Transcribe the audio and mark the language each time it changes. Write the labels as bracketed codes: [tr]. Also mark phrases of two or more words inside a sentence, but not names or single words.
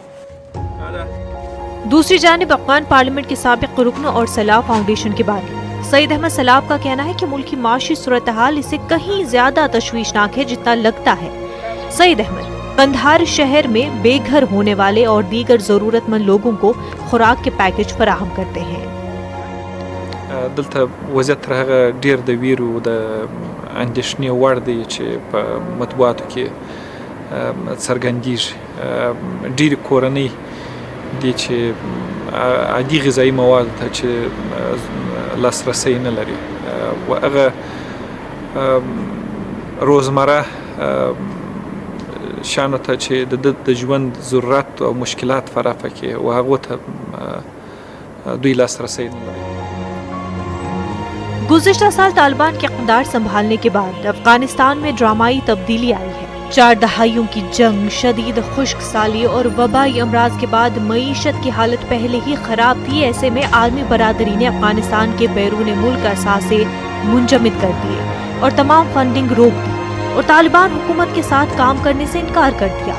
[ur] دوسری جانب افغان پارلیمنٹ کے سابق رکن اور صلاح فاؤنڈیشن کے بانی سعید احمد سلاب کا کہنا ہے کہ ملک کی معاشی صورت حال اس سے کہیں زیادہ تشویشناک ہے جتنا لگتا ہے. سعید احمد قندھار شہر میں بے گھر ہونے والے اور دیگر ضرورت مند لوگوں کو خوراک کے پیکج فراہم کرتے ہیں. [ps] دلته وضعیت تر هغه ډیر د ویرو د اندېښنې وړ دی چې په مطبوعاتو کې څرګندېږي. ډېرې کورنۍ دي چې عادي غذایي موادو ته چې لاسرسی نه لري و هغه روزمره شانو ته چې د ژوند ضرورت او مشکلات فراخه کړي و هغو ته دوی لاسرسی نه لري. [ur] گزشتہ سال طالبان کے اقتدار سنبھالنے کے بعد افغانستان میں ڈرامائی تبدیلی آئی ہے. 4 دہائیوں کی جنگ، شدید خشک سالی اور وبائی امراض کے بعد معیشت کی حالت پہلے ہی خراب تھی. ایسے میں عالمی برادری نے افغانستان کے بیرون ملک اثاثے منجمد کر دیے اور تمام فنڈنگ روک دی اور طالبان حکومت کے ساتھ کام کرنے سے انکار کر دیا.